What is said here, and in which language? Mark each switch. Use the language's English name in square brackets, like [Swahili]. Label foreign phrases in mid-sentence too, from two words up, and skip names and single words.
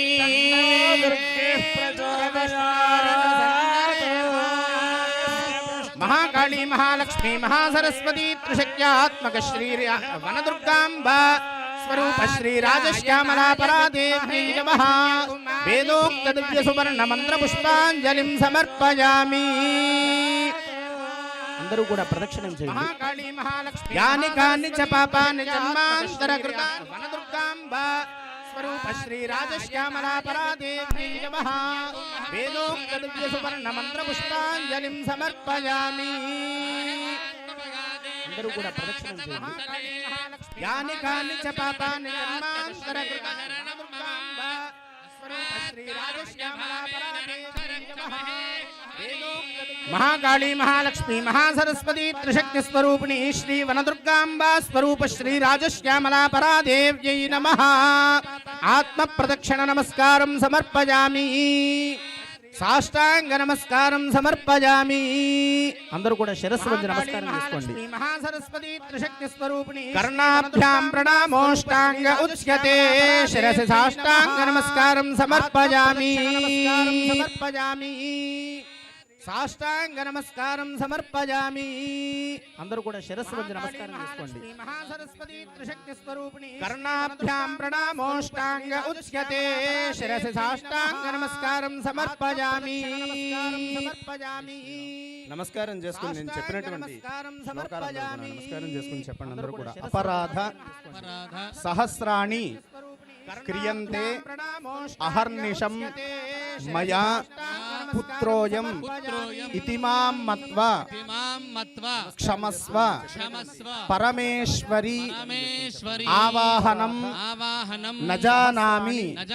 [Sanskrit] दुर्गेः प्रचोदयात् महाकाली महालक्ष्मी महासरस्वती त्रिशक्त्यात्मक श्री वनदुर्गाम्बा स्वरूप श्री राजश्यामला परादेवी नमः वेदोक्त दिव्य सुवर्ण मंत्र पुष्पांजलिं समर्पयामि [Telugu] అందరూ కూడా ప్రదక్షిణం చేయండి [Sanskrit] महाकाली महालक्ष्मी यानि कानि च पापानि जन्मांतर कृतानि वनदुर्गाम्बा स्वरूप श्री राजश्यामला परादेवी नमः वेदोक्त दिव्य सुवर्ण मंत्र पुष्पांजलिं समर्पयामि [Telugu] అందరూ కూడా ప్రదక్షిణం చేయండి [Sanskrit] यानि कानि च पापानि जन्मांतर कृतानि वनदुर्गाम्बा स्वरूप श्री राजश्यामला परादेवी नमः महाकाली महालक्ष्मी महासरस्वती त्रिशक्ति स्वरूपिणी श्री वनदुर्गाम्बा स्वरूप श्री राजश्यामला परादेव्यै नमः आत्म प्रदक्षिण नमस्कारं समर्पयामि साष्टांग नमस्कारं समर्पयामि [Telugu] అందరూ కూడా శిరస్సు వంచి నమస్కారం చేసుకోండి [Sanskrit] महासरस्वती त्रिशक्ति स्वरूपिणी कर्णाभ्यां प्रणामोष्टांग उच्यते शिरसि साष्टांग नमस्कारं समर्पयामि साष्टांग नमस्कारं समर्पयामि [Telugu] అందరూ కూడా శిరస్సు వంచి నమస్కారం చేసుకోండి [Sanskrit] महासरस्वती त्रिशक्ति स्वरूपिणी कर्णाभ्यां प्रणामोष्टांग उच्यते शिरसि साष्टांग नमस्कारं समर्पयामि [Telugu] నమస్కారం చేసుకుని నేను చెప్పినటువంటి శ్లోకాలందరూ కూడా నమస్కారం చేసుకుని చెప్పండి అందరూ కూడా [Sanskrit] అపరాధ సహస్రాణి క్రియంతే అహర్నిశం మయా పుత్రోయం ఇతిమాం మత్వా క్షమస్వ పరమేశ్వరి ఆవాహనం నజానామి